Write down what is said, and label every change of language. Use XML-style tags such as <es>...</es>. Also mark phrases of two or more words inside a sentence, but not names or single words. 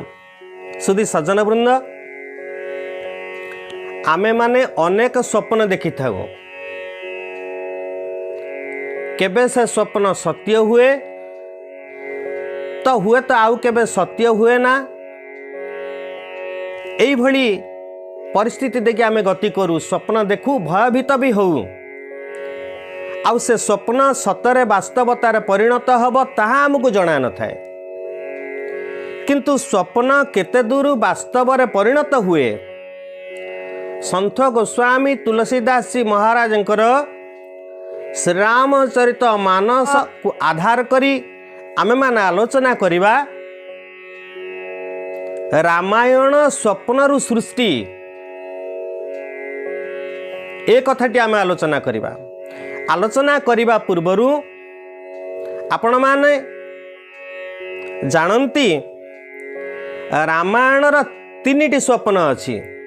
<or>ସୁଧୀ ସଜ୍ଜନ ବୃନ୍ଦ, ଆମେ ମାନେ ଅନେକ ସ୍ୱପ୍ନ ଦେଖି ଥା, କେବେ ସେ ସ୍ୱପ୍ନ ସତ୍ୟ ହୁଏ ତ ଆଉ କେବେ ସତ୍ୟ ହୁଏ ନା। ଏଇ ଭଳି ପରିସ୍ଥିତି ଦେଖି ଆମେ ଗତି କରୁ, ସ୍ୱପ୍ନ ଦେଖୁ, ଭୟଭୀତ ବି ହେଉ, ଆଉ ସେ ସ୍ୱପ୍ନ ସତରେ ବାସ୍ତବତାରେ ପରିଣତ ହେବ ତାହା ଆମକୁ ଜଣା ନ ଥାଏ। କିନ୍ତୁ ସ୍ୱପ୍ନ କେତେ ଦୂର ବାସ୍ତବ ରେ ପରିଣତ ହୁଏ, ସନ୍ଥ ଗୋସ୍ୱାମୀ ତୁଳସୀଦାସ ଜୀ ମହାରାଜଙ୍କର ଶ୍ରୀରାମଚରିତ ମାନସ କୁ ଆଧାର କରି ଆମେ ମାନେ ଆଲୋଚନା କରିବା। ରାମାୟଣ ସ୍ୱପ୍ନରୁ ସୃଷ୍ଟି ଏ କଥାଟି ଆମେ ଆଲୋଚନା କରିବା। ଆଲୋଚନା କରିବା ପୂର୍ବରୁ ଆପଣ ମାନେ ଜାଣନ୍ତି ରାମାୟଣର ତିନିଟି ସ୍ୱପ୍ନ ଅଛି।</or>